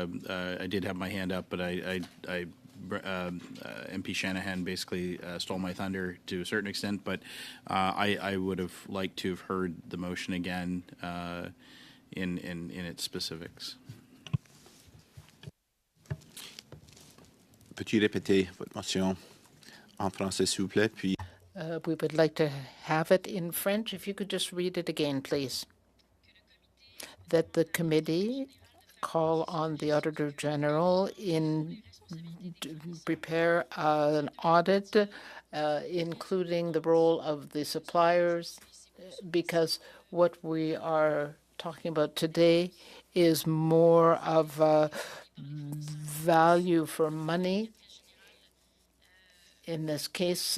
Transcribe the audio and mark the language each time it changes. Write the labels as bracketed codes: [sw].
[en] I did have my hand up, but MP Shanahan basically stole my thunder to a certain extent. But I would have liked to have heard the motion again in its specifics. [fr] Peux-tu répéter votre motion en français, s'il vous plaît, puis... [en] We would like to have it in French. If you could just read it again, please. That the committee call on the Auditor General to prepare an audit, including the role of the suppliers, because what we are talking about today is more of value for money in this case.